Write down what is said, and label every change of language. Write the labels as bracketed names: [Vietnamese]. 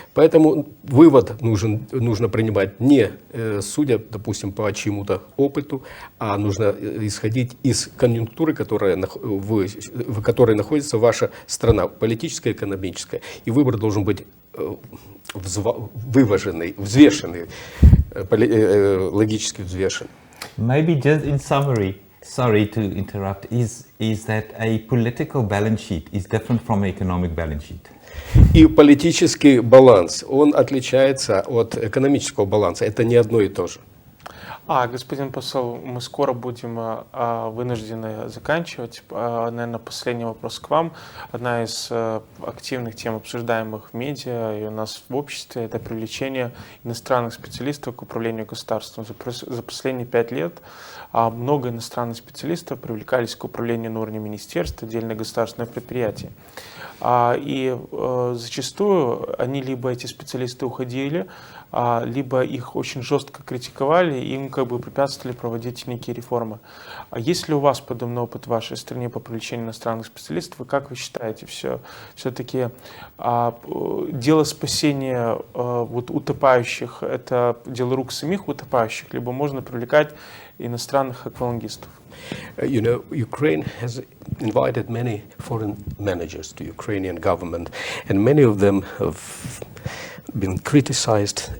[Russian] Поэтому вывод нужно принимать не судя, допустим, по чьему-то опыту, а нужно исходить из конъюнктуры, в которой находится ваша страна, политическая, экономическая. И выбор должен быть вываженный, взвешенный, логически взвешенный. [English] Maybe just in summary, sorry to interrupt, is that a political balance sheet is different from an economic balance sheet. [Russian] И политический баланс, он отличается от экономического баланса. Это не одно и то же. Господин посол, мы скоро будем вынуждены заканчивать. Наверное, последний вопрос к вам. Одна из активных тем, обсуждаемых в медиа и у нас в обществе, это привлечение иностранных специалистов к управлению государством. За последние 5 лет много иностранных специалистов привлекались к управлению на уровне министерств, отдельных государственных предприятий. И зачастую они эти специалисты уходили, либо их очень жестко критиковали, и им препятствовали проводить некие реформы. Есть ли у вас подобный опыт в вашей стране по привлечению иностранных специалистов? И как вы считаете, все-таки дело спасения утопающих – это дело рук самих утопающих, либо можно привлекать иностранных аквалангистов? [English] You know, Ukraine has invited many foreign managers to Ukrainian government, and many of them have been criticized.